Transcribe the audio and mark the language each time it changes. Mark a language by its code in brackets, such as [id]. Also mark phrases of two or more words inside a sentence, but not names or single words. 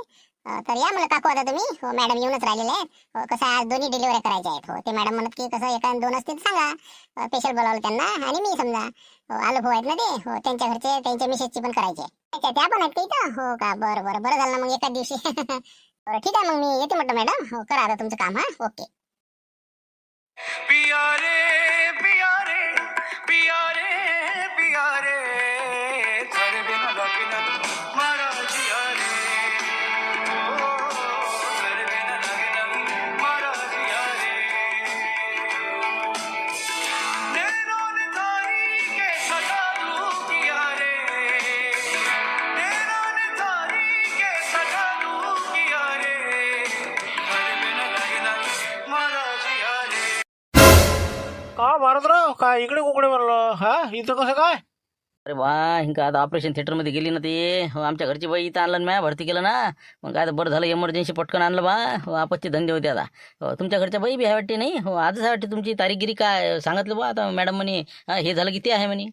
[mr] तर या मला काकू आता तुम्ही मॅडम येऊनच राहिलेले आहेत कसं आज दोन्ही डिलिव्हरी करायच्या आहेत ते मॅडम म्हणत की कसं एका 2 असतील सांगा स्पेशल बोलावलं त्यांना आणि मी समजा आलो भाऊ आहेत ना ते त्यांच्या घरचे त्यांच्या मिसेसची पण करायची आहे त्या पण आहेत का इथं हो का बरं बरं बरं झालं ना मग एकाच दिवशी. बरं ठीक आहे मग मी येते म्हटलं मॅडम करा आता तुमचं काम ओके. [hi] पिया रे पिया रे पिया रे पिया रे तेरे बिना लगे ना मारा जिया रे ओ तेरे बिना लगे ना मारा जिया रे नैनों ने तारी के सजा लूं किया रे नैनों ने तारी के सजा लूं किया रे तेरे बिना लगे ना मारा जिया रे. [mr] का भारतराव काय इकडे कुकडे म्हणलं इथं कसं काय. अरे वा हिंका आता ऑपरेशन थिएटरमध्ये गेली ना ते आमच्या घरची बाई इथं आणलं म्या भरती केलं ना मग काय बरं झालं इमर्जन्सी पटकन आणलं बा आपत्ती धंदे होते आता तुमच्या घरच्या बाई बी आहे वाटते नाही आजच आहे वाटते तुमची तारीखगिरी काय सांगितलं बा आता मॅडम म्हणे हे झालं किती आहे म्हणे.